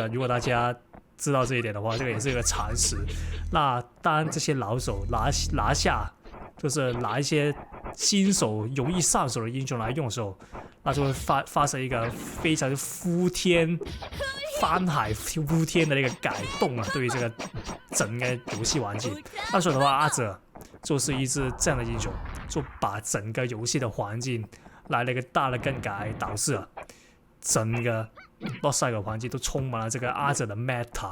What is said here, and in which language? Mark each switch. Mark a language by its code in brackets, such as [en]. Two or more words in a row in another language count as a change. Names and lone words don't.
[zh] 如果大家知道這一點的話，這個也是一個常識。那當這些老手拿下，就是拿一些新手容易上手的英雄來用的時候，那就会发生一個非常翻海覆天的那個改動啊，對於這個整個遊戲環境。那所以的話，阿澤就是一支這樣的英雄，就把整個遊戲的環境來了一個大的更改，導致啊整個洛賽爾環境都充滿了這個阿澤的 meta。